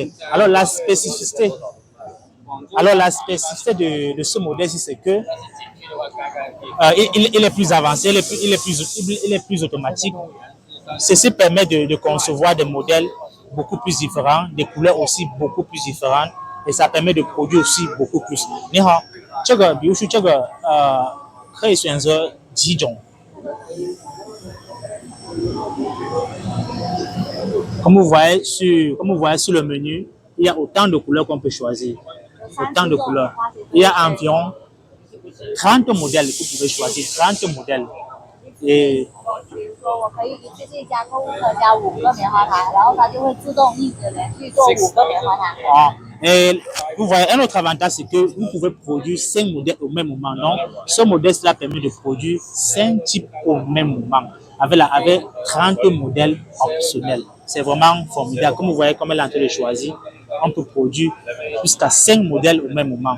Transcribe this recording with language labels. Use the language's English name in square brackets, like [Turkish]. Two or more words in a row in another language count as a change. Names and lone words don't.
[French] Alors la spécificité de ce modèle, c'est que il est plus avancé, il est plus automatique. Ceci permet de concevoir des modèles beaucoup plus différents, des couleurs aussi beaucoup plus différentes, et ça permet de produire aussi beaucoup plus. [Chinese] 你好，这个比如说这个可以选择几种。 [French] Comme vous voyez sur le menu, il y a autant de couleurs qu'on peut choisir. Autant de couleurs. Il y a environ 30 modèles que vous pouvez choisir, 30 modèles. Et [Chinese] 我可以一次性加购物车加5个棉花糖，然后它就会自动一直连续做5个棉花糖。 [French] Et vous voyez, un autre avantage, c'est que vous pouvez produire 5 modèles au même moment. Donc, ce modèle-là permet de produire 5 types au même moment, avec 30 modèles optionnels. C'est vraiment formidable. Comme vous voyez, comme elle est en train de choisir, on peut produire jusqu'à 5 modèles au même moment.